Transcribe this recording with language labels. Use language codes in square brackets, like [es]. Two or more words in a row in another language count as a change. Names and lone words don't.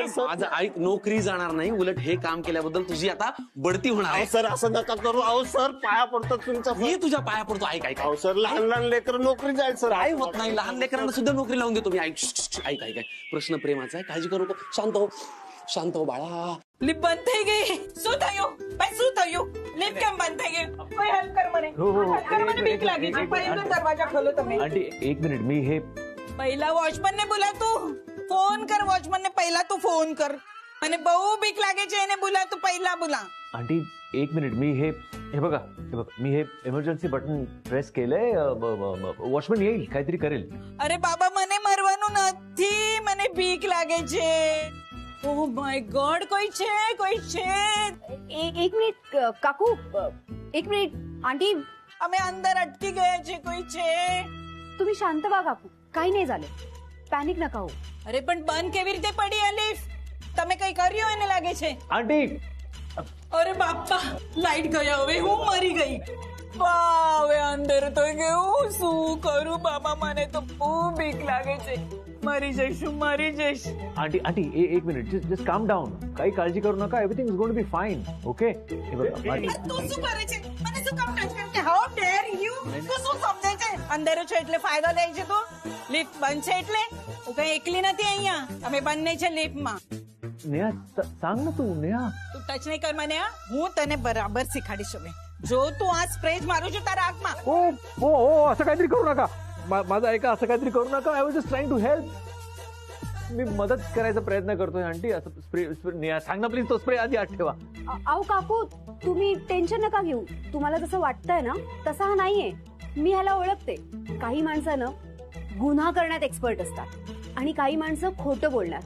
[mr] माझं ऐक, नोकरी जाणार नाही. उलट हे काम केल्याबद्दल तुझी आता बढती होणार आहे. सर असं नका करू. अहो सर, पाया पडतात तुमच्या. मी तुझ्या पाया पडतो. ऐक ऐक. अहो सर, लहान लेकर नोकरी जाईल सर. काय होत नाही. लहान लेकरांना सुद्धा नोकरी लावून देतो मी. ऐक ऐक ऐक. प्रश्न प्रेमाचा आहे. काळजी करू नको. शांत हो. शांत हो बाळा. [gu] लिफ्ट बंद થઈ ગઈ. શું થયું ભાઈ? શું થયું? લિફ્ટ કેમ બંધ થઈ ગઈ? કોઈ હેલ્પ કર મને. હેલ્પ કર, મને બીક લાગી છે. પહેલો દરવાજા ખોલો તમે. [mr] आंटी एक मिनिट, मी हे [hi] पहिला वॉचमन ने बोला तू फोन कर. वॉचमन ने पहिला तू फोन कर. [gu] મને બહુ બીક લાગે છે એને બોલા તું પહેલા બોલા. [mr] आंटी एक मिनिट, मी हे बघा मी हे इमर्जन्सी बटन प्रेस केलंय. वॉचमॅन येईल, काहीतरी करेल. [gu] અરે બાબા મને મરવાનું નથી, મને બીક લાગે છે. [en] oh my god, [gu] કોઈ છે. [mr] एक मिनिट काकू, एक मिनिट आंटी, [gu] અમે અંદર અટકી ગયા છે, કોઈ છે? [mr] तुम्ही शांत व्हा काकू, काही नाही झालं, पॅनिक नका हो. [gu] અરે પણ બંધ કેવી રીતે પડી આ લિફ્ટ? તમે કઈ કર્યું એને લાગે છે. [mr] आंटी [gu] અરે બાપા, લાઈટ ગયા, હવે હું મરી ગઈ. હવે અંદર તો ગયું, શું કરું બાબા, મને તો બહુ બીક લાગે છે. મરી જઈશ. [mr] आंटी एक मिनिट, [en] just calm down. [mr] काही काळजी करू नका, [en] everything is going to be fine. ओके. [mr] हे बघा [gu] તું શું કરે છે? મને શું કામ ટચ કરે છે? [en] how dare you? [gu] તું શું સમજે છે? અંદર છો એટલે ફાયદો લે છે તું? લિફ્ટ બંધ છે એટલે? હું કઈ એકલી નથી અહીંયા, અમે બંને છે લિફ્ટમાં. [mr] नेहा सांग ना तू. नेहा [gu] તું ટચ નહીં કર મને, હા? હું તને બરાબર શીખાડીશ હવે. જો તું આ સ્પ્રે મારું છું તારા આંખમાં. [mr] ओ असं काहीतरी करू नका. माझं ऐका, असं काहीतरी करू नका. [en] I was just trying to help. [mr] मी मदत करायचा प्रयत्न करतोय आंटी. असं स्प्रे नेहा सांग ना प्लीज, तो स्प्रे आधी आत ठेवा. अहो काकू, तुम्ही टेन्शन नका घेऊ. तुम्हाला जसं वाटतंय ना तसा हा नाहीये. मी ह्याला ओळखते. काही माणसं ना गुन्हा करण्यात एक्सपर्ट असतात आणि काही माणसं खोटं बोलण्यात.